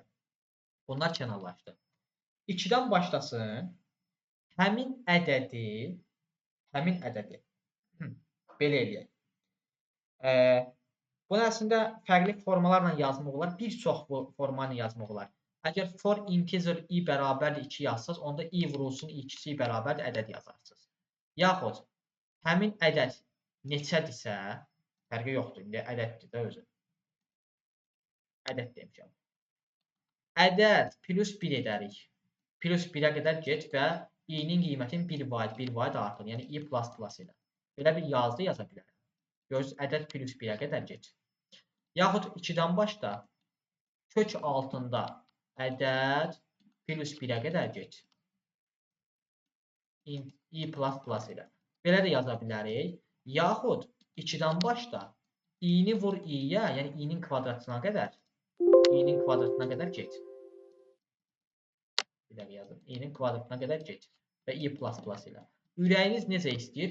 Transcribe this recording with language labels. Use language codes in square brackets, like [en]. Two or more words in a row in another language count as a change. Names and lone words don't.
[az] Bunlar kənarlaşdı. 2-dən başlasın. Həmin ədədi belə eləyək. Bunu əslində fərqli formalarla yazmaq olar. Bir çox forma ilə yazmaq olar. Əgər [en] for integer i [az] bərabərdir 2 yazsaz, onda i vurulsun i2 bərabərdir ədəd yazarsınız. Yaxud həmin ədəd neçədirsə, fərqi yoxdur. İndi ədəddir də özü. Ədəd demişəm. Ədəd plus 1 edərik. Plus 1-ə qədər get və i-nin qiymətin 1 vaid artır. Yəni i [en] plus plus [az] ilə. Belə bir yazdı yaza bilərəm. Görürsünüz, ədəd plus 1-ə qədər get. Yaxud 2-dən başda kök altında ədəd plus 1-ə qədər get. i [en] plus plus [az] ilə. Belə də yaza bilərik. Yaxud 2-dən başda i-ni vur i-yə, yəni i-nin kvadratına qədər get. Bir dəqiqə yazdım. I-nin kvadratına qədər get. Və i [en] plus plus [az] ilə. Ürəyiniz necə istəyir?